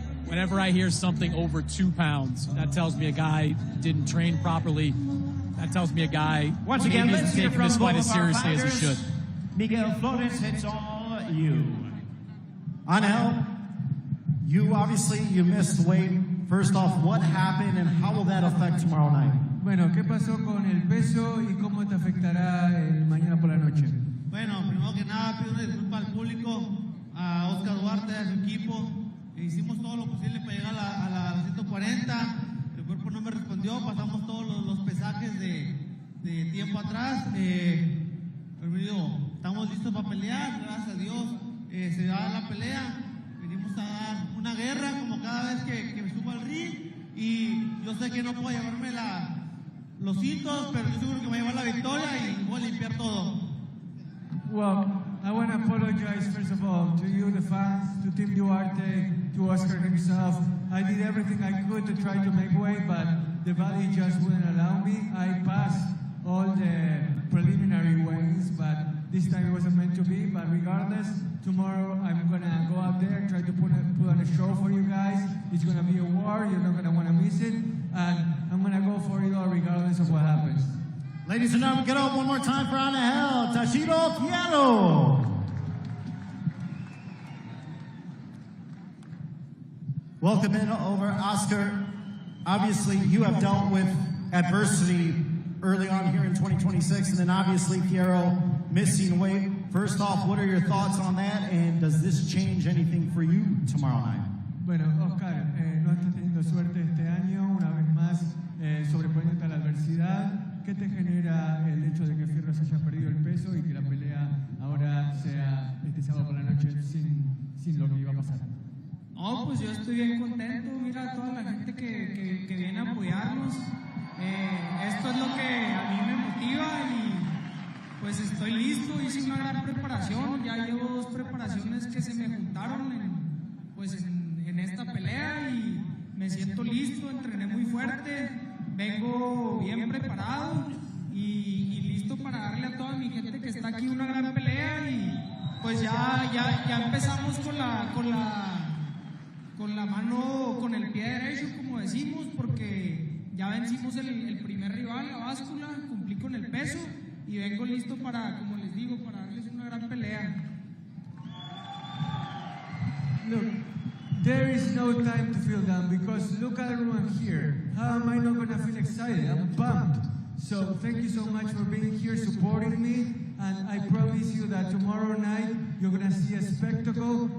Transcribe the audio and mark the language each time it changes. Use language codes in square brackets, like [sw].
[en] Whenever I hear something over 2 pounds, that tells me a guy didn't train properly. That tells me a guy once again isn't taking this fight as seriously as he should. Miguel Flores, it's all you. Angel, you missed weight. First off, what happened and how will that affect tomorrow night? [es] Bueno, ¿qué pasó con el peso y cómo te afectará mañana por la noche? Bueno, primero que nada pido una disculpa al público, a Oscar Duarte, a su equipo. Hicimos todo lo posible para llegar a la 140. El cuerpo no me respondió, pasamos todos los pesajes de tiempo atrás. Pero digo, estamos listos para pelear, gracias a Dios. Se da la pelea. Venimos a dar una guerra como cada vez que me subo al ring. Y yo sé que no puedo llevarme los hitos, pero estoy seguro que me voy a llevar la victoria y voy a limpiar todo. [en] Well, I want to apologize first of all to you, the fans, to Team Duarte, to Oscar himself. I did everything I could to try to make weight, but the body just wouldn't allow me. I passed all the preliminary weigh-ins, but this time it wasn't meant to be. But regardless, tomorrow I'm gonna go out there and try to put on a show for you guys. It's gonna be a war. You're not gonna want to miss it, and I'm gonna go for it all regardless of what happens. Ladies and gentlemen, get up one more time for Angel Tashiro Quiero. Welcome in over, Oscar. Obviously, you have dealt with adversity early on here in 2026, and then obviously Quiero missing weight. First off, what are your thoughts on that, and does this change anything for you tomorrow night? [es] Bueno, Oscar, no estás teniendo suerte este año, una vez más sobreponiéndote a la adversidad. ¿Qué te genera el hecho de que Fierros haya perdido el peso y que la pelea ahora sea este sábado por la noche sin lo que iba a pasar? No, pues yo estoy bien contento. Mira toda la gente que viene a apoyarnos. Esto es lo que a mí me motiva y pues estoy listo. Hice una gran preparación. Ya llevo 2 preparaciones que se me juntaron en esta pelea y me siento listo. Entrené muy fuerte. Vengo bien preparado y listo para darle a toda mi gente que está aquí una gran pelea y pues ya empezamos con la mano, con el pie derecho, como decimos, porque ya vencimos el primer rival, la báscula, cumplí con el peso y vengo listo para, como les digo, para darles una gran pelea. [en] Look, there is no time to feel down because look at everyone here. How am I not going to feel excited? I'm pumped. So thank you so much for being here, supporting me, and I promise you that tomorrow night you're going to see a spectacle.